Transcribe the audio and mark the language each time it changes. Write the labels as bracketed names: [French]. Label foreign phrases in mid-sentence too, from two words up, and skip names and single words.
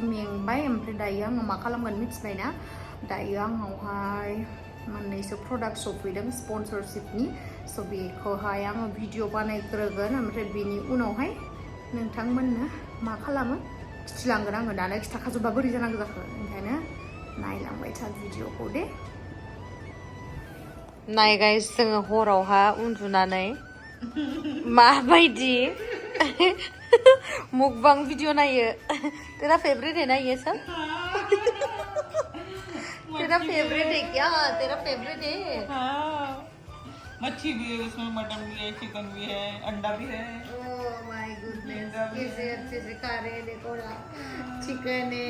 [Bodo] मेंबाय ओमफ्राय दायो आङो मा खालामगोन मिथिबायना दायो आंनावहाय मोननैसो प्रडाक्ट सफैदों स्पन्सरशिपनि स' बेखौहाय आङो भिडिअ बानायग्रोगोन ओमफ्राय बेनि उनावहाय नोंथांमोननो मा खालामो खिथिलांगोन आङो दानो खिथाखाजोबबा बोरै जानांगौ जाखो ओंखायनो नायलांबाय था भिडिअखौ दे नाय गाइस जोङो हरावहा उन्दुनानै माबायदि मुकबां भिडिअ नायो [Hindi] तेरा फेवरेट है ना ये सब तेरा फेवरेट है क्या तेरा फेवरेट है मच्छी भी है उसमें मटन भी है चिकन भी है अंडा भी है [English] oh my goodness [Hindi] कैसे अच्छे से खा रहे हैं देखो ना चिकन है